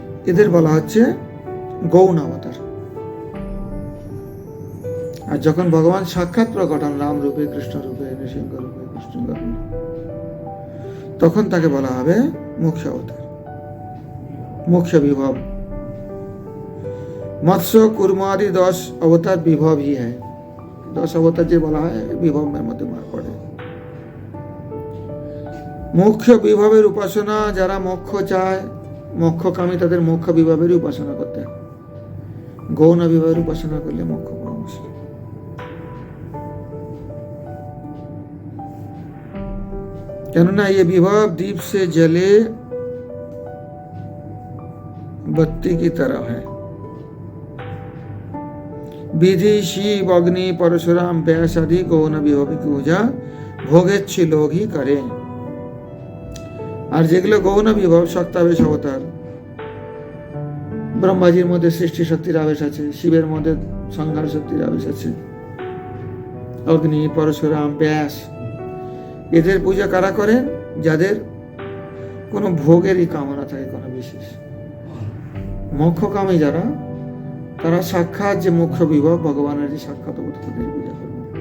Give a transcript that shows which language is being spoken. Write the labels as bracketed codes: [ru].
[bn] এদের বলা হচ্ছে গৌণ অবতার। আর যখন ভগবান সাক্ষাৎ প্রকট হন রাম রূপে, কৃষ্ণ রূপে, নৃসিংহ রূপে, কৃষ্ণ রূপে, তখন তাকে বলা হবে মুখ্য অবতার, মুখ্য বিভব। [hi] मत्स्य कुर्म आदि 10 अवतार विभव ही है। [bn] 10 [hi] अवतार जो [bn] বলা হয় বিভব এর মধ্যে পড়ে। মুখ্য বিভবের উপাসনা, যারা মোক্ষ চায়, মোক্ষকামী, তাদের মোক্ষ বিভবের উপাসনা করতে হয়। গৌণ বিভবের উপাসনা করলে মোক্ষ পাওয়া মুশকিল। [hi] কেননা ये विभव दीप से जले बत्ती की तरह है। विधि, शिव, अग्नि, परशुराम, व्यास आदि गौण विभव की पूजा [bn] ভোগেচ্ছি লোকই করে। আর যেগুলো গৌণ বিভব, শক্তাবেশ অবতার, ব্রহ্মাজির মধ্যে সৃষ্টি শক্তির আবেশ আছে, শিবের মধ্যে সংহার শক্তির আবেশ আছে, অগ্নি, পরশুরাম, ব্যাস, এদের পূজা কারা করেন? যাদের কোনো ভোগেরই কামনা থাকে, কোনো বিশেষ মোক্ষকামী যারা, তারা সাক্ষাৎ যে মুখ্য বিভব ভগবানের যে সাক্ষাৎ অবতারের পূজা করবে।